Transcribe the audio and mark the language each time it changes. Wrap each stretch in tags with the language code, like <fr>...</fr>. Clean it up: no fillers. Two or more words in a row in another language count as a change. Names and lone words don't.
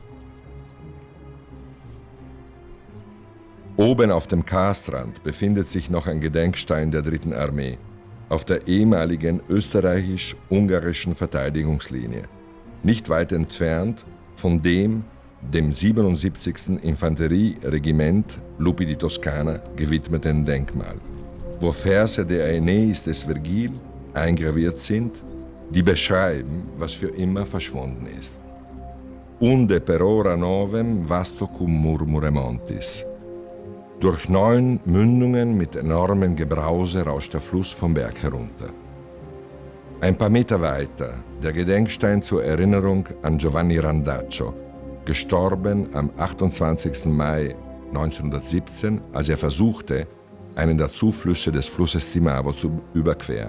<de>Oben auf dem Karstrand befindet sich noch ein Gedenkstein der Dritten Armee, auf der ehemaligen österreichisch-ungarischen Verteidigungslinie, nicht weit entfernt von dem 77. Infanterieregiment Lupi di Toscana gewidmeten Denkmal, wo Verse der Aeneis des Vergil eingraviert sind, die beschreiben, was für immer verschwunden ist.</de> <la>Unde per ora novem vasto cum murmure montis.</la> <de>Durch 9 Mündungen mit enormem Gebrause rauscht der Fluss vom Berg herunter. Ein paar Meter weiter der Gedenkstein zur Erinnerung an Giovanni Randaccio, gestorben am 28. Mai 1917, als er versuchte, einen der Zuflüsse des Flusses Timavo zu überqueren.</de>